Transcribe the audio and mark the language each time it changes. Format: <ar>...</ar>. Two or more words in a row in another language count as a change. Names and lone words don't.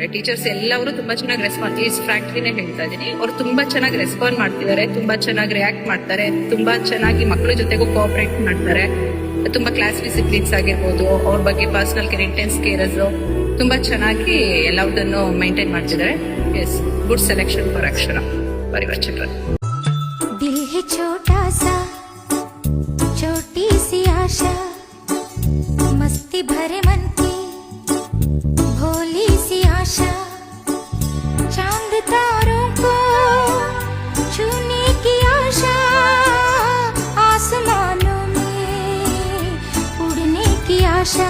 <kn>ಟೀಚರ್ಸ್ ಎಲ್ಲವರು ತುಂಬಾ ಚೆನ್ನಾಗಿ ರೆಸ್ಪಾನ್ಸ್, ಈ ಫ್ಯಾಕ್ಟ್ರಿನೇ ಹೇಳ್ತಾ ಇದ್ದೀನಿ, ಅವ್ರು ತುಂಬಾ ಚೆನ್ನಾಗಿ ರೆಸ್ಪಾಂಡ್ ಮಾಡ್ತಿದ್ದಾರೆ, ತುಂಬಾ ಚೆನ್ನಾಗಿ ರಿಯಾಕ್ಟ್ ಮಾಡ್ತಾರೆ, ತುಂಬಾ ಚೆನ್ನಾಗಿ ಮಕ್ಕಳ ಜೊತೆಗೂ ಕೋಆಪರೇಟ್ ಮಾಡ್ತಾರೆ. ತುಂಬಾ</kn> <en>class disciplines</en> <kn>ಆಗಿರ್ಬೋದು, ಅವ್ರ ಬಗ್ಗೆ</kn> <en>personal care, intense carers</en> <kn>ತುಂಬಾ ಚೆನ್ನಾಗಿ ಎಲ್ಲದನ್ನು ಮೈಂಟೈನ್ ಮಾಡ್ತಿದ್ದಾರೆ.</kn> <en>Yes, good selection for Akshara for your children.</en> <hi>दिल है छोटा सा छोटी सी आशा, मस्ती भरे मन की भोली सी आशा, चांद तारों को छूने की आशा, आसमानों में उड़ने की आशा.</hi>